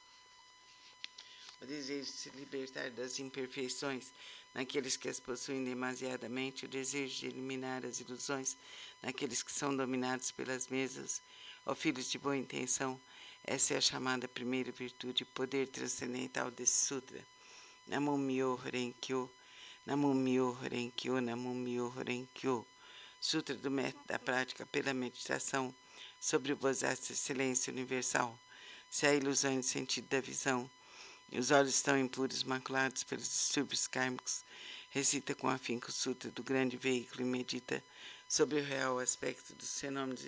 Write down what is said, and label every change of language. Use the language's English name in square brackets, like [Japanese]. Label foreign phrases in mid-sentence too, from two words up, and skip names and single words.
[Portuguese] o desejo de se libertar das imperfeições naqueles que as possuem demasiadamente, o desejo de eliminar as ilusões naqueles que são dominados pelas mesmas. Ó filhos de boa intenção, essa é a chamada primeira virtude, poder transcendental desse sutra. [Japanese] 南無妙法蓮華経、南無妙法蓮華経、南無妙法蓮華経. [Portuguese] Sutra do método da prática pela meditação, sobre o Bodhisattva Excelência Universal. Se há ilusão no sentido da visão, e os olhos estão impuros, maculados pelos distúrbios kármicos, recita com afinco o Sutra do grande veículo e medita sobre o real aspecto dos fenômenos.